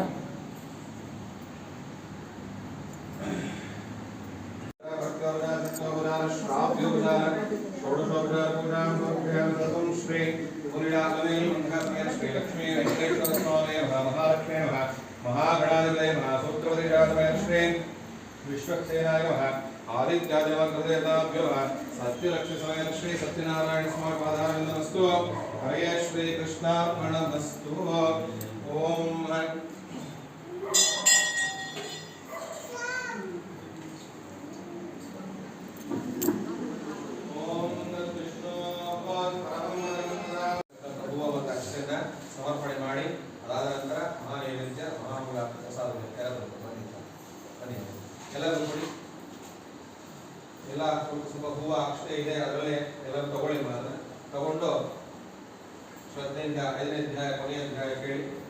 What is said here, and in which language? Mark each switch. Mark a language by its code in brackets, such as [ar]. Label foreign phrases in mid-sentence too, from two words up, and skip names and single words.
[sa] श्री लक्ष्मी वेंकटेश्वर स्वामी महालक्ष्मी महागणाधिपतये महासूत्रपतिराजमय श्री विश्वक्सेनाय आदित्यादिवक्रदेवताभ्यो सत्यलक्ष्मीसमय श्री सत्यनारायण स्वामी पादारविन्दमस्तु हरे श्री कृष्णार्पणमस्तु ओम [kn] ಸಮರ್ಪಣೆ ಮಾಡಿ ಅದಾದ ನಂತರ ಮಹಾನೈವೇದ್ಯ ಮಹಾಮೂಲ ಪ್ರಸಾದ ಎಲ್ಲರೂ ಬನ್ನಿ ಎಲ್ಲರೂ ಕೊಡಿ ಎಲ್ಲ ಸ್ವಲ್ಪ ಹೂವು ಅಕ್ಷತೆ ಇದೆ ಅದರಲ್ಲೇ ಎಲ್ಲರೂ ತಗೊಳ್ಳಿ ಮಾತ್ರ ತಗೊಂಡು ಶ್ರದ್ಧೆಯಿಂದ 5ನೇ ಅಧ್ಯಾಯ ಕೊನೆಯ ಅಧ್ಯಾಯ ಕೇಳಿ